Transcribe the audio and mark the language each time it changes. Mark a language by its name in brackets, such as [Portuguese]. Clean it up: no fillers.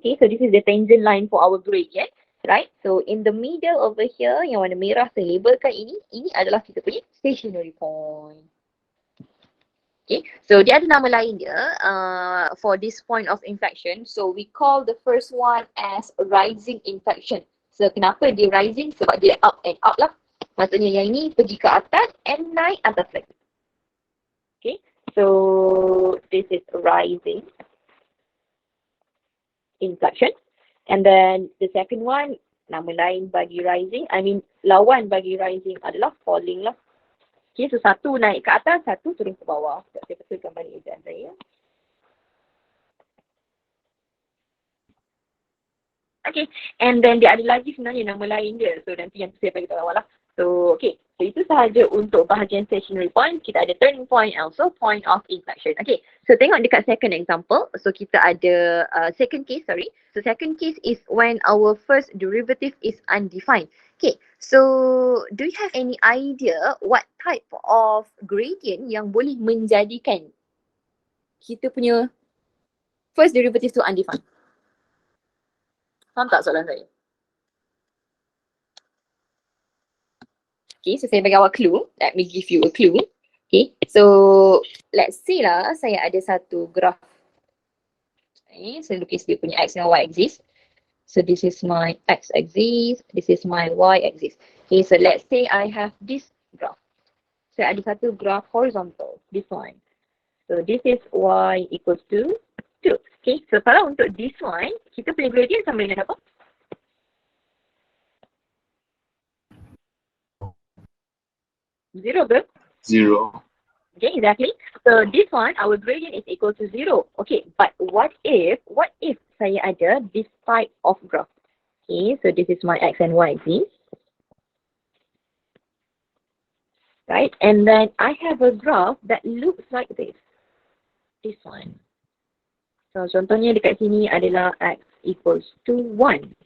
[English] Okay, so this is the tangent line for our gradient. Right, so in the middle over here, [Malay] yang warna merah saya labelkan ini adalah kita punya stationary point. [English] Okay, so [Malay] dia ada nama lain dia [English] for this point of inflection. So, we call the first one as rising inflection. [Malay] So, kenapa dia rising? Sebab dia [English] up and up [Malay] lah. Maksudnya yang ini pergi ke atas and naik atas lagi. [English] Okay, so this is rising inflection. And then the second one, [Malay] nama lain bagi rising, lawan bagi rising adalah falling lah. Okay, so satu naik ke atas, satu turun ke bawah. Saya betulkan balik ejaan saya. Okay, and then dia ada lagi sebenarnya nama lain dia. So nanti yang saya bagi tahu awal lah. So okay, so itu sahaja untuk bahagian stationary point. Kita ada [English] turning point, also point of inflection. Okay, so [Malay] tengok dekat [English] second example. So [Malay] kita ada [English] second case, sorry. So second case is when our first derivative is undefined. Okay, so do you have any idea what type of gradient [Malay] yang boleh menjadikan kita punya first derivative tu undefined? Faham tak soalan saya? Okay, so saya bagi awak clue. [English] Let me give you a clue. Okay, so let's say lah [Malay] saya ada satu graph. Okay, saya lukis dia punya x dan y axis. [English] So this is my x axis, this is my y axis. Okay, so let's say I have this graph. [Malay] Saya ada satu graph horizontal, [English] this one. So this is y equals to 2. Okay, so [Malay] kalau untuk [English] this one, [Malay] kita punya gradient sama dengan apa? Zero ke? [English] 0. Okay, exactly. So this one, our gradient is equal to 0. Okay, but what if [Malay] saya ada [English] this type of graph? Okay, so this is my x and y axis. Right, and then I have a graph that looks like this. This one. So [Malay] contohnya dekat sini adalah [English] x equals to 1.